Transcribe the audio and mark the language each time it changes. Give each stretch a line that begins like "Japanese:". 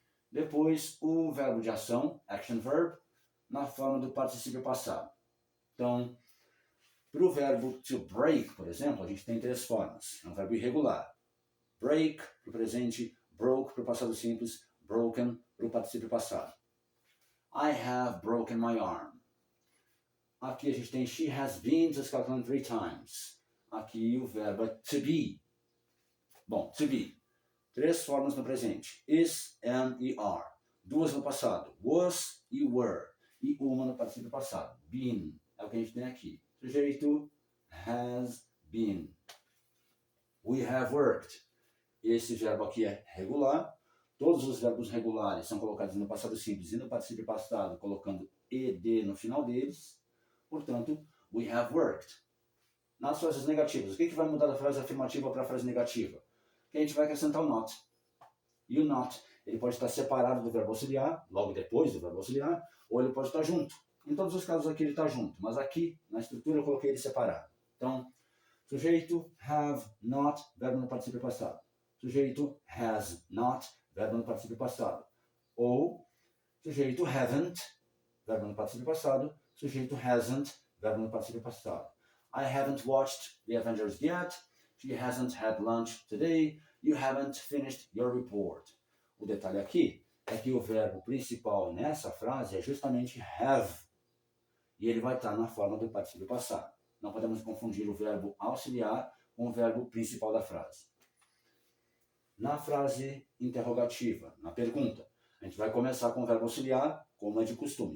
Portuguese: Depois, o verbo de ação, action verb, na forma do particípio passado. Então, para o verbo to break, por exemplo, a gente tem 3 formas. É um verbo irregular. Break para o presente, broke para o passado simples, broken para o particípio passado.
English: I have broken my arm.
Portuguese: Aqui a gente tem
English: she has been to Scotland 3 times.
Portuguese: Aqui o verbo é to be. Bom, to be. 3 formas no presente. Is, am e are. 2 no passado. Was e were. E uma no particípio passado. Been. É o que a gente tem aqui. Sujeito has been.
English: We have worked.
Portuguese: Esse verbo aqui é regular. Todos os verbos regulares são colocados no passado simples e no particípio passado, colocando ed no final deles. Portanto,
English: we have worked.
Portuguese: Nas frases negativas, o que vai mudar da frase afirmativa para a frase negativa? Que a gente vai acrescentar o not. E o not, ele pode estar separado do verbo auxiliar, logo depois do verbo auxiliar, ou ele pode estar junto. Em todos os casos aqui ele está junto, mas aqui na estrutura eu coloquei ele separado. Então, sujeito, have, not, verbo no particípio passado. Sujeito, has, not, verbo no particípio passado. Ou, sujeito, haven't, verbo no particípio passado. Sujeito, hasn't, verbo no particípio passado.
English: I haven't watched The Avengers yet. She hasn't had lunch today. You haven't finished your report.
Portuguese: O detalhe aqui é que o verbo principal nessa frase é justamente have. E ele vai estar na forma do particípio passado. Não podemos confundir o verbo auxiliar com o verbo principal da frase. Na frase interrogativa, na pergunta, a gente vai começar com o verbo auxiliar, como é de costume.